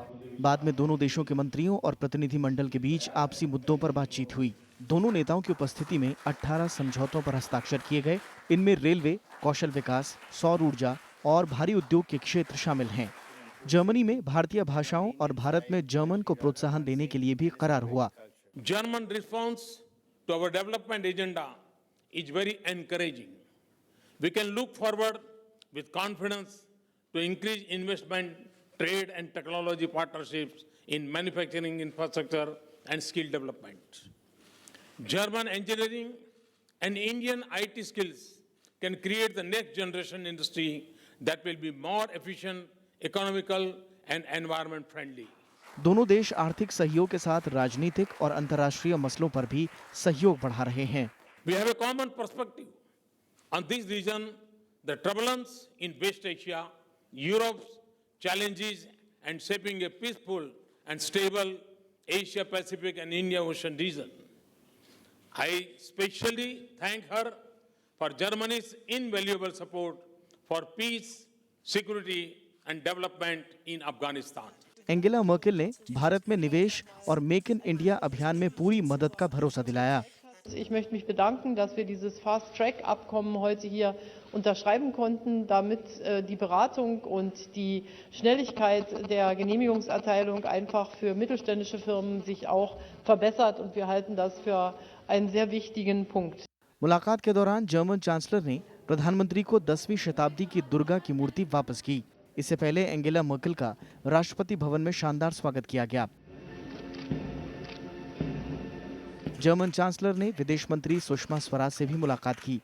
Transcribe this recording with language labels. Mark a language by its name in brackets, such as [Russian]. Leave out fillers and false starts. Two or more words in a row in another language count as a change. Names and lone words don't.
[Hindi] बाद में दोनों देशों के मंत्रियों और प्रतिनिधिमंडल के बीच आपसी मुद्दों पर बातचीत हुई। दोनों नेताओं की उपस्थिति में 18 समझौतों पर हस्ताक्षर किए गए। इनमें रेलवे, कौशल विकास, सौर ऊर्जा और भारी उद्योग के क्षेत्र शामिल हैं। जर्मनी में भारतीय भाषाओं और भारत में जर्मन को प्रोत्साहन देने के लिए भी करार हुआ। [English] German response to our development agenda is very encouraging. We can look forward with confidence to increase investment, trade and technology partnerships in manufacturing infrastructure and skill development. German engineering and Indian IT skills can create the next generation industry that will be more efficient, economical and environment friendly. [Hindi] दोनों देश आर्थिक सहयोग के साथ राजनीतिक और अंतर्राष्ट्रीय मसलों पर भी सहयोग बढ़ा रहे हैं। [English] We have a common perspective On this region, the turbulence in West Asia, Europe's challenges, and shaping a peaceful and stable Asia Pacific and India Ocean region. I especially thank her for Germany's invaluable support for peace, security, and development in Afghanistan. [Hindi] एंगेला मर्केल ने भारत में निवेश और मेक इन इंडिया अभियान में पूरी मदद का भरोसा दिलाया। [German] Ich möchte mich bedanken, dass wir dieses Fast-Track-Abkommen heute hier unterschreiben konnten, damit die Beratung und die Schnelligkeit der Genehmigungserteilung einfach für mittelständische Firmen sich auch verbessert, und wir halten das für einen sehr wichtigen Punkt. [Hindi] मुलाकात के दौरान जर्मन चांसलर ने प्रधानमंत्री को 10वीं शताब्दी की दुर्गा की मूर्ति वापस की। इससे पहले एंगेला मर्केल का राष्ट्रपति भवन में शानदार स्वागत किया गया। जर्मन चांसलर ने विदेश मंत्री सुषमा स्वराज से भी मुलाकात की।